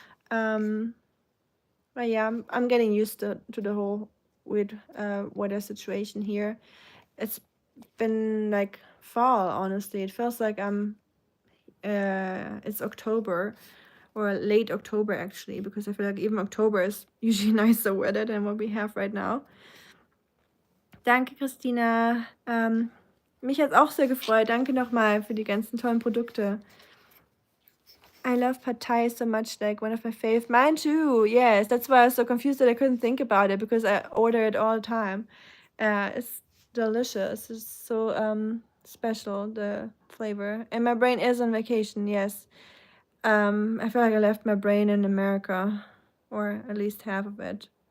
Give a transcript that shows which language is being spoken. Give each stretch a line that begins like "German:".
English: But yeah, I'm getting used to the whole weird weather situation here. It's been like fall, honestly. It feels like it's October or late October actually, because I feel like even October is usually nicer weather than what we have right now.
German: Danke, Christina. Mich hat es auch sehr gefreut. Danke nochmal für die ganzen tollen Produkte.
English: I love pad thai so much, like one of my fave. Mine too, yes. That's why I was so confused that I couldn't think about it, because I order it all the time. It's delicious. It's so special, the flavor. And my brain is on vacation, yes. I feel like I left my brain in America, or at least half of it.